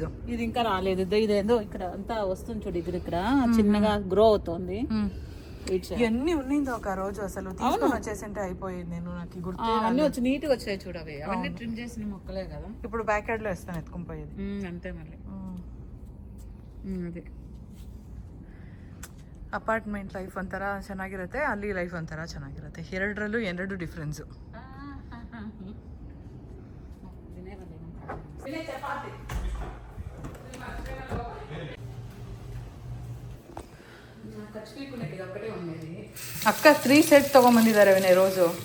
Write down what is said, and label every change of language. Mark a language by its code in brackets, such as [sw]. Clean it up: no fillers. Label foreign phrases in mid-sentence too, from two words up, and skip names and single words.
[te] ఇది ఇంకా రాలేదు. ఇదేందో ఇక్కడ అంతా వస్తుంది చూడు. ఇక్కడ చిన్నగా గ్రో అవుతుంది. ఇవన్నీ ఉన్నింది ఒక రోజు. అసలు తీసుకొని వచ్చేసింటే అయిపోయింది. నేను నాకు గుర్తు అన్ని వచ్చి నీట్ గా వచ్చాయి చూడు. అవి అవన్నీ ట్రిమ్ చేసిన మొక్కలే కదా. ఇప్పుడు [en] back yard [te] లో వేస్తాను ఎత్తుకొని పోయేది. అంతే మళ్ళీ ಅದೇ [en] apartment life [kn] ಒಂಥರ ಚೆನ್ನಾಗಿರುತ್ತೆ, ಅಲ್ಲಿ ಲೈಫ್ ಒಂಥರ ಚೆನ್ನಾಗಿರುತ್ತೆ. ಎರಡರಲ್ಲೂ ಎರಡು ಡಿಫ್ರೆನ್ಸು. ಅಕ್ಕ 3 ಸೆಟ್ ತಗೊಂಡ್ಬಂದಿದ್ದಾರೆ ವಿನಯ್ ರೋಸು.